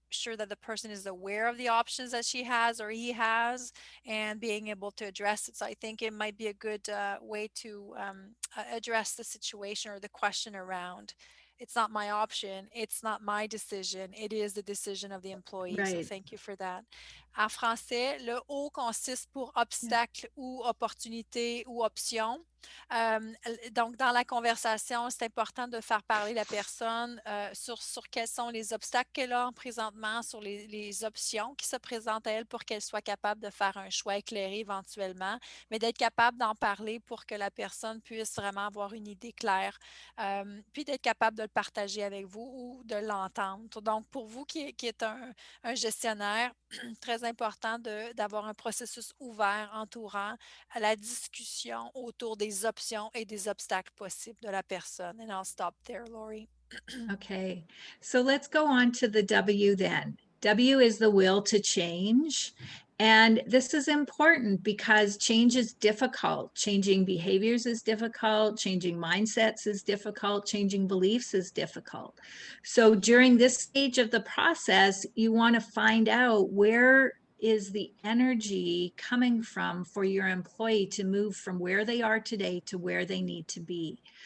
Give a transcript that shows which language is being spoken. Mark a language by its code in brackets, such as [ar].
[en] sure that the person is aware of the options that she has or he has, and being able to address it. So I think it might be a good way to address the situation or the question around, it's not my option, it's not my decision, it is the decision of the employee. So Right. thank you for that. [fr] En français, le O consiste pour obstacle ou opportunité ou option. Donc, dans la conversation, c'est important de faire parler la personne sur quels sont les obstacles qu'elle a présentement, sur les options qui se présentent à elle pour qu'elle soit capable de faire un choix éclairé éventuellement, mais d'être capable d'en parler pour que la personne puisse vraiment avoir une idée claire, puis d'être capable de le partager avec vous ou de l'entendre. Donc, pour vous qui êtes un gestionnaire, très important d'avoir un processus ouvert entourant à la discussion autour des options et des obstacles possibles de la personne. [en] And I'll stop there, Lori. Okay, so let's go on to the W then. W is the will to change. And this is important because change is difficult. Changing behaviors is difficult. Changing mindsets is difficult. Changing beliefs is difficult. So during this stage of the process, you want to find out where is the energy coming from for your employee to move from where they are today to where they need to be.